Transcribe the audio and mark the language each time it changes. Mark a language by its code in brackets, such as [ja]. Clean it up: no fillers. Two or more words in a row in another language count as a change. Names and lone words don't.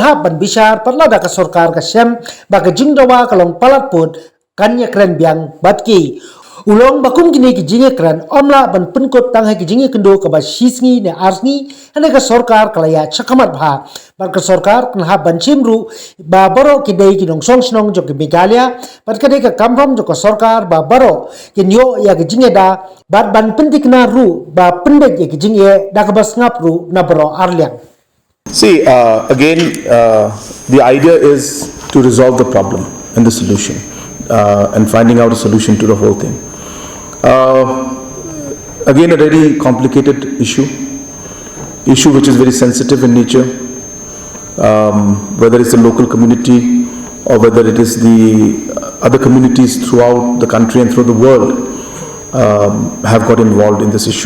[kha] ha ban bisar patla da ka sarkar ka sem baka jingdawa kalong palatput jingiakren biang batki Ulong bakum gini ki jingiakren omla ban pynкот tang ha ki jingiakendo ka ba shisngi ne arsngi hane ka sarkar kalaya chakamat bha ban ka sarkar kan ha ban chimru ba baro ki dei ki nong song snong jo ki Meghalaya ban ka dei ka kamram jo ka sarkar ba baro ki nyo ya ki jingeda ban pintikna ru ba pynbeit ya ki jingye da ka bas ngap ru na baro arliang. [en] See, the idea is to resolve the problem and the solution and finding out a solution to the whole thing. Again, a very complicated issue which is very sensitive in nature, whether it's the local community or whether it is the other communities throughout the country and through the world have got involved in this issue.